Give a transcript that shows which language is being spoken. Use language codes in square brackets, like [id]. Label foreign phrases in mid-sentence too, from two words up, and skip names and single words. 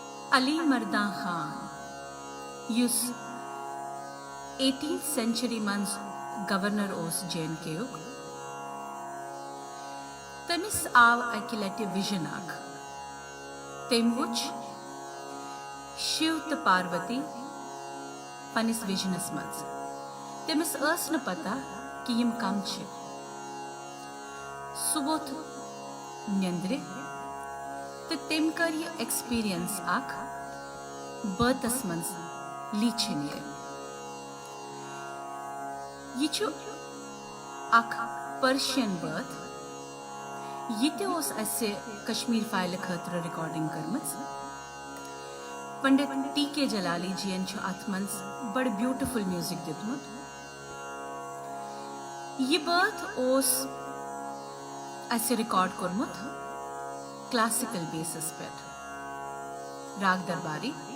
[ks] अली मर्दां खान युस [en] 18th century [ks] मंज गवर्नर ओस JNK तमिस आव अकि लटि विजन अख तेम वुच शिव तो पार्वती पनिस विजनस मज तमिस अस न पता कि यम कम छ सुबोथ निंद्रे तो तेम कर ये एक्सपीरियंस अख बर्तस मज लीछन ये अख पर्शियन बर्थ ये असे कश्मीर फाइल खतर रिकॉर्डिंग करमच पंडित TK जलाली जीन अत मन बड़ [en] beautiful music [ks] दितमुत ये बर्थ असे रिकॉर्ड कोरमुत [en] classical basis [ks] पे राग दरबारी